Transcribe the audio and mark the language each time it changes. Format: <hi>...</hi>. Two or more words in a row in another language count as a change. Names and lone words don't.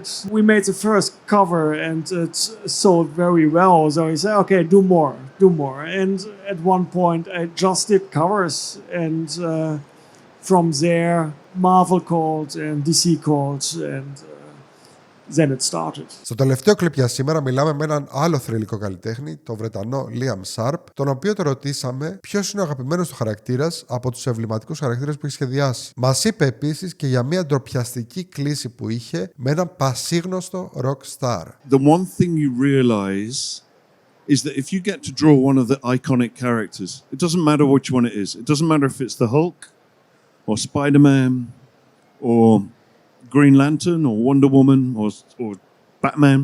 <en>We made the first cover, and it sold very well. So he said, "Okay, do more." And at one point, I just did covers, and from there, Marvel called and DC called, and then it started.</en> <el>Στο τελευταίο κλιπ για σήμερα μιλάμε με έναν άλλο θρυλικό καλλιτέχνη, τον Βρετανό Liam Sharp, τον οποίο το ρωτήσαμε ποιος είναι ο αγαπημένος του χαρακτήρας από τους εμβληματικούς χαρακτήρες που έχει σχεδιάσει. Μας είπε επίσης και για μια ντροπιαστική κλίση που είχε με έναν πασίγνωστο</el> <en>rock star. The one thing you realize is that if you get to draw one of the iconic characters, it doesn't matter which one it is. It doesn't matter if it's the Hulk or Spider-Man or Green Lantern or Wonder Woman or Batman.</en>